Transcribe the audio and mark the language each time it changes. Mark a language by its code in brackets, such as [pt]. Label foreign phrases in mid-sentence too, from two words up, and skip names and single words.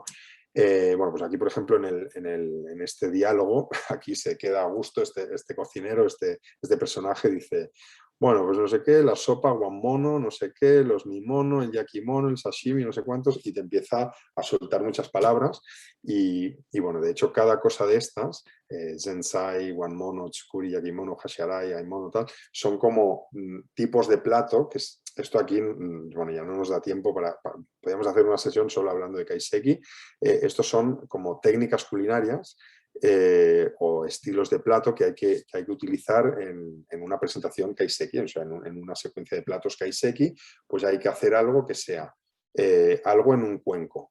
[es] Bueno, pues aquí, por ejemplo, en este diálogo, aquí se queda a gusto este cocinero, este personaje, dice, bueno, pues no sé qué, la sopa, guanmono, no sé qué, los mimono, el yakimono, el sashimi, no sé cuántos, y te empieza a soltar muchas palabras. Y bueno, de hecho, cada cosa de estas, [ja] 前菜、椀物、造り、焼物、箸洗い、和え物, tal, [es] son como tipos de plato, que esto aquí, bueno, ya no nos da tiempo podríamos hacer una sesión solo hablando de kaiseki. Estos son como técnicas culinarias o estilos de plato que hay que utilizar en una presentación kaiseki, o sea, en una secuencia de platos kaiseki, pues hay que hacer algo que sea algo en un cuenco.